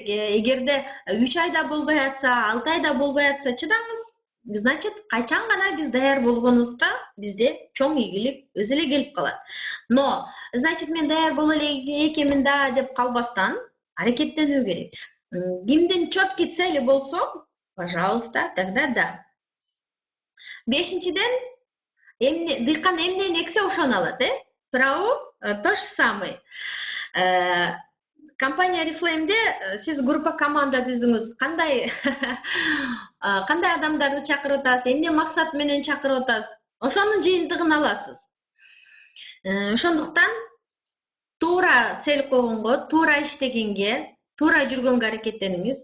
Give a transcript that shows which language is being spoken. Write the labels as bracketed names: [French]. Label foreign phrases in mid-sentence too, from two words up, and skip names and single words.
[Kyrgyz] Эгерде 3 айда болбой атса, 6 айда болбой атса, чыдаңыз. Значит, качан гана биз даяр болгонубузда, бизде чоң ийгилик өзү эле келип калат. Но, значит, мен даяр боло эле экенмин да деп калбастан аракеттенүү керек. Кимдин [Russian] четкий цели [Kyrgyz] болсо, пожалуйста, тогда да. Бешинчиден, дыйкан эмнени эксе ошону алат, Туурабы? [Russian] То же самое. [Kyrgyz] Компания Oriflame'де сиз группа команда түздүңүз. Кандай адамдарды чакырып атасыз, эмне максат менен чакырып атасыз? Ошонун жыйынтыгын аласыз. Ошондуктан туура цель койгонго, туура иштегенге, туура жүргөнгө аракеттениңиз.